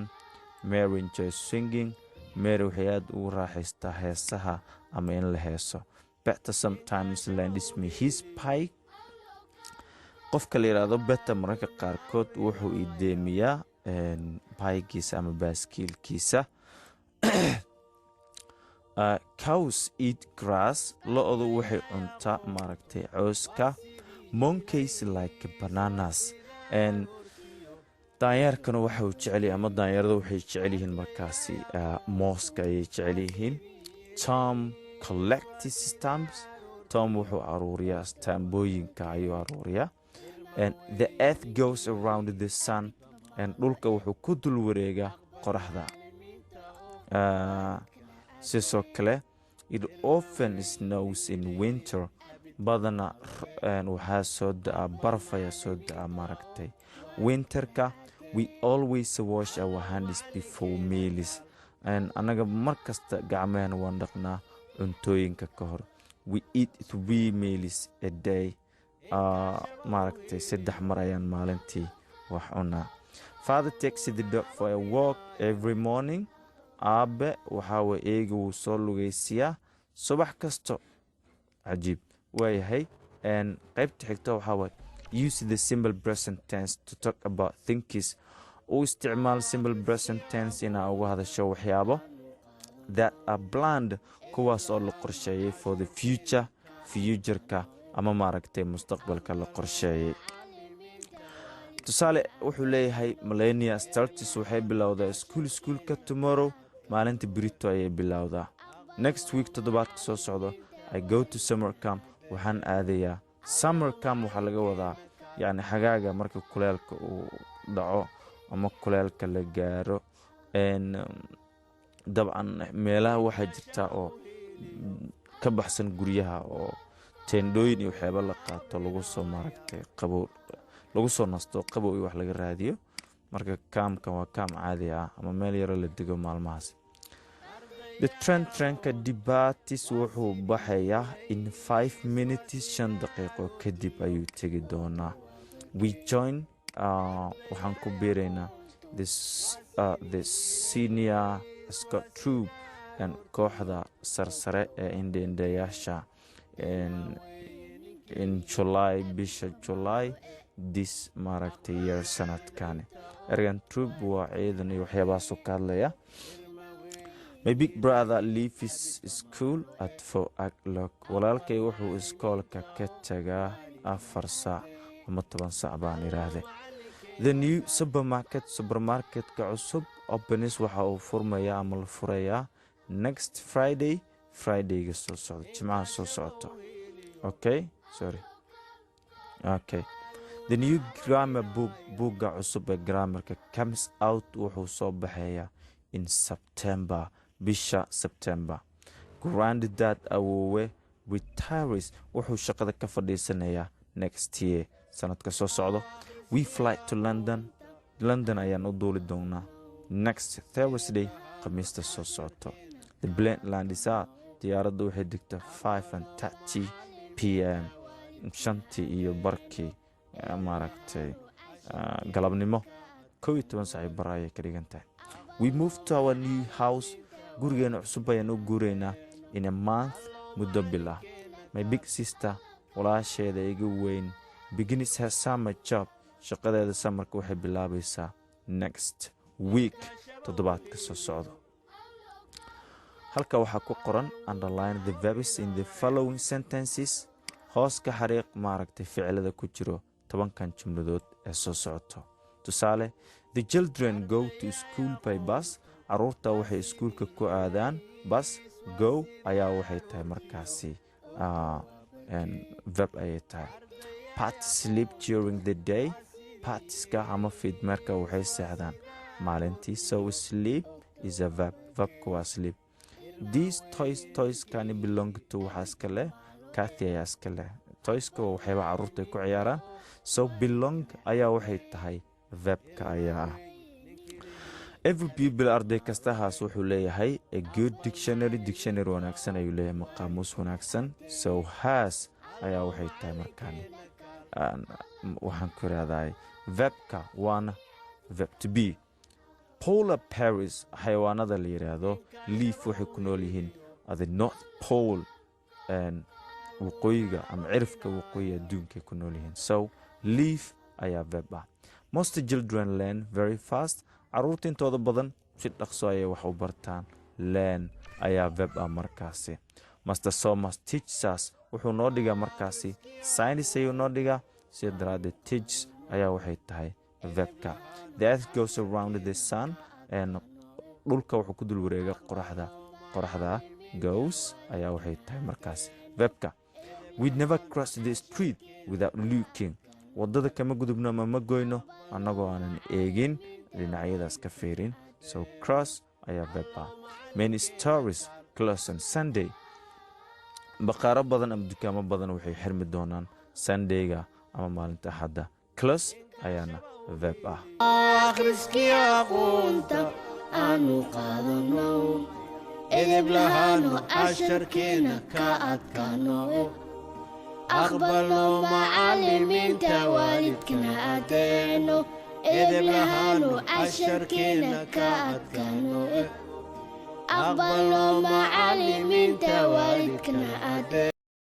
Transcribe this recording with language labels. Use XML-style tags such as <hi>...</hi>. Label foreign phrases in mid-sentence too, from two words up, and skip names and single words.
<en>Mary enjoys singing,</en> <so>Mary waxay aad ugu raaxaystaa heesaha ama in la heeso.</so> <en>Peter sometimes lends me his bike,</en> <so>qofka la yidhaahdo Peter mararka qaarkood wuxuu ideemiyaa bikegiisa ama baaskiilkiisa.</so> <en>cows eat grass,</en> <so>lo-du waxay cuntaa maaragtay cooska.</so> <en>monkeys like bananas,</en> <so>daanyeerkana waxa uu jecel yahay ama daanyeerada waxay jecel yihiin markaasi mooska ayay jecel yihiin.</so> <en>Tom collects stamps,</en> <so>Tom wuxuu aruuriyaa astaambooyinka ayuu aruuriyaa.</so> <en>And the earth goes around the sun.</en> <so>And dhulka wuxuu ku dul wareegaa qoraxda. Sidoo kale,</so> <en>it often snows in winter.</en> <so>Badana waxaa soo da'a baraf ayaa soo da'a maaragtay. Winterka,</so> <en>we always wash our hands before meals.</en> <so>Anaga markasta gacmahena waan dhaqnaa cuntooyinka ka hor.</so> <en>We eat 3 meals a day.</en> <so>Maaragtay 3 mar ayaan maalintii wax cunaa.</so> <en>Father takes the dog for a walk every morning.</en> <so>Aabe waxaa way eega wuu soo lugaysiyaa subax kasto. Cajiib waayahay. Qaybta xigta waxaa way</so> <en>use the simple present tense to talk about things.</en> <so>U isticmaal</so> <en>simple present tense</en> <so>inaa uga hadasho waxyaabo</so> <en>that are planned,</en> <so>kuwaas oo la qorsheeyay</so> <en>for the future-ka</en> <so>ama maaragtay mustaqbalka la qorsheeyay. Tusaale wuxuu leeyahay Millennia starts waxay bilowdaa schoolka tomorrow, maalinta berito ayay bilowdaa.</so> <en>Next week</en> <so>toddobaadka soo socdo</so> <en>I go to summer camp,</en> <so>waxaan aadayaa</so> <en>summer camp.</en> <so>Waxaa laga wadaa yacni xagaaga marka kuleelka uu dhaco ama kuleelka la gaaro. Dabcan meelaha waxaa jirta oo ka baxsan guryaha oo teendooyin iyo waxyaabo la qaato lagu soo maaragtay qabow, lagu soo nasto qabow iyo wax laga raadiyo. Marka kaamkan waa kaam caadi ah ama meel yaro la dego maalmahaas. The trainka Dibatis wuxuu baxayaa</so> <en>in 5 minutes,</en> <so>5 daqiiqo kadib ayuu tegi doonaa.</so> <en>We join,</en> <so>waxaan ku biiraynaa</so> <en>the senior Scott Troop</en> <so>kooxda sarsare ee indhayaasha</so> <en>in July,</en> <so>bisha July this maaragtay year sanadkani. Ergan Troop waa ciidan iyo waxyaabahaas ka hadlaya.</so> <en>My big brother leaves school at 4 o'clock.</en> <so>Walaalkay wuxuu iskoolka ka tagaa 4 saac ama 10 saac baan iraahday.</so> <en>The new supermarket-ka</en> <so>cusub opens waxa uu furmayaa ama la furayaa</so> <en>next Friday-ga</en> <so>soo socda, Jimcaha soo socota.</so> <en>Okay. The new grammar book-ga</en> <so>cusub ee grammarka</so> <en>comes out</en> <so>wuxuu soo baxayaa</so> <en>in September, bisha September.</en> <so>Granddad awoowe retires, wuxuu shaqada ka fadhiisanayaa</so> <en>next year,</en> <so>sanadka soo socdo.</so> <en>We fly to London</en> <so>ayaan u duuli doonaa</so> <en>next Thursday,</en> <so>khamiista soo socoto.</so> <en>The plane lands out,</en> <so>diyaaradda waxay degtaa 5:30 p.m. 5:00 maaragtay galabnimo 11 saac bar ayay ka dhigan tahay.</so> <en>We move to our new house,</en> <so>gurigeena cusub ayaan u guuraynaa</so> <en>in a month,</en> <so>muddo bil ah.</so> <en>My big sister,</en> <so>walaasheeda iga weyn,</so> <en>begins her summer job,</en> <so>shaqadeeda samarka waxay bilaabaysaa</so> <en>next week,</en> <so>toddobaadka soo socdo. Halka waxaa ku qoran</so> <en>underline the verbs in the following sentences.</en> <so>Hoos ka xariiq maaragtay ficilada ku jiro 10 jumladood ee soo socoto. Tusaale,</so> <en>the children go to school by bus.</en> <so>Caruurta waxay iskuulka ku aadaan bus. Go ayaa waxay tahay markaasi verb ayay tahay.</so> <en>Pat sleep during the day.</en> <so>Patiska ama fiidmeerka waxay seexdaan maalintii.</so> <en>So sleep is a verb.</en> <so>Verbka waa</so> <en>sleep. These toys can belong to</en> <so>waxaa iska leh Kathy ayaa iska leh. Toyska waa waxyaaba caruurta ay ku ciyaaraan. So belong ayaa waxay tahay verbka ayaa ah.</so> <en>Every pupil</en> <so>arday kastahaas wuxuu leeyahay</so> <en>a good dictionary</en> <so>wanaagsan ayuu leeyahay, maqaamuus wanaagsan. So has ayaa waxay tahay markaan waxaan ku raadaay verbka waana</so> <en>verb to be. Polar bears,</en> <so>xayawaanada la yiraahdo, live waxay ku nool yihiin</so> <en>at the North Pole,</en> <so>waqooyiga ama cirifka waqooyiga adduunka ku nool yihiin. So live ayaa verb ah.</so> <en>Most children learn very fast.</en> <so>Caruurta intooda badan si dhaqso ayay wax u bartaan. Learn ayaa verb ah markaasi.</so> <en>Master Thomas teaches us,</en> <so>wuxuu noo dhigaa markaasi science ayuu noo dhigaa, sida daraaddeed teach ayaa waxay tahay verbka.</so> <en>The earth goes around the sun,</en> <so>dhulka wuxuu ku dul wareega qoraxda goes ayaa waxay tahay markaasi verbka.</so> <en>we'd never cross the street without looking.</en> <so>Waddada kama gudubno ama ma goyno annagoo aanan eegin dhinacyadaas ka fiirin. So cross ayaa verb ah.</so> <en>Many stores close on Sunday.</en> <so>Baqaaro badan ama dukaamo badan waxay xirmi doonaan Sundayga ama maalinta Axadda. Close ayaana verb ah. akhriskii aqoonta aanu qaadano edeb lahaano casharkeena ka adkaano aqbalno macallimiinta waalidkana adeeno edeb lahaano casharkeena ka adkaano aqbalno macallimiinta waalidkana adeeno</so>